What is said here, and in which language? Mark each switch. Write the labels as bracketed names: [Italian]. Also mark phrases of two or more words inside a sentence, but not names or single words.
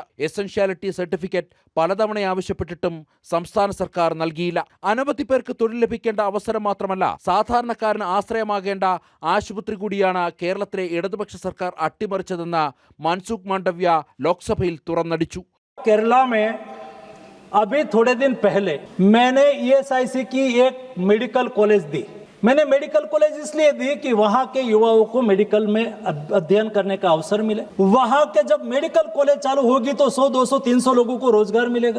[English] essentiality certificate [Malayalam] പലതവണ ആവശ്യപ്പെട്ടിട്ടും സംസ്ഥാന സർക്കാർ നൽകിയില്ല. അനവധി പേർക്ക് തൊഴിൽ ലഭിക്കേണ്ട അവസരം മാത്രമല്ല, സാധാരണക്കാരന് ആശ്രയമാകേണ്ട ആശുപത്രി കൂടിയാണ് കേരളത്തിലെ ഇടതുപക്ഷ സർക്കാർ അട്ടിമറിച്ചതെന്ന് മൻസുഖ് മാണ്ഡവ്യ ലോക്സഭയിൽ തുറന്നടിച്ചു. [Hindi] अभी थोड़े दिन पहले मैंने ESIC की एक [English] medical college [Hindi] दी. मैंने [English] medical college [Hindi] इसलिए दी कि वहां के युवाओं को मेडिकल में अध्ययन करने का अवसर मिले. वहां के जब [English] medical college [Hindi] चालू होगी तो 100, 200, 300 लोगों को रोजगार मिलेगा.